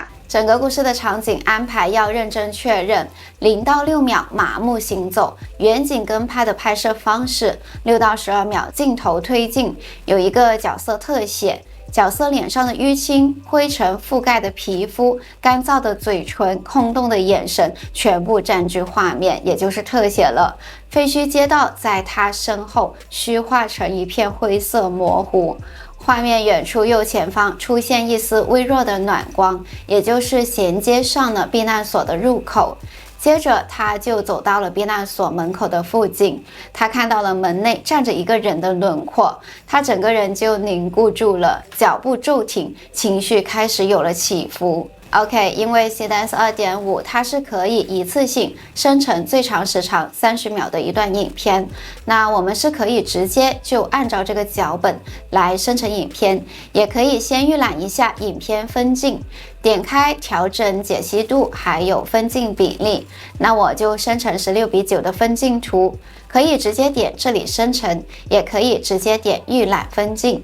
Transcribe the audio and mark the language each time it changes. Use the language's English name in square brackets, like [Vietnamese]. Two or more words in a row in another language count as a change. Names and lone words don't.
[Chinese] 整個故事的場景安排要認真確認，0到6秒麻木行走，遠景跟拍的拍攝方式，6到12秒鏡頭推進，有一個角色特寫， 角色臉上的淤青、灰塵覆蓋的皮膚、乾燥的嘴唇、空洞的眼神，全部佔據畫面，也就是特寫了。廢墟街道在他身後虛化成一片灰色模糊。畫面遠處右前方出現一絲微弱的暖光，也就是銜接上了避難所的入口。接着他就走到了避難所門口的附近，他看到了门內站着一個人的輪廓，他整個人就凝固住了，腳步驟停，情緒開始有了起伏。OK， 因為 Seedance 2.5 它是可以一次性生成最長時長30秒的一段影片，那我們是可以直接就按照這個腳本來生成影片，也可以先預覽一下影片分鏡，點開調整解析度還有分鏡比例，那我就生成16:9的分鏡圖，可以直接點這裡生成，也可以直接點預覽分鏡。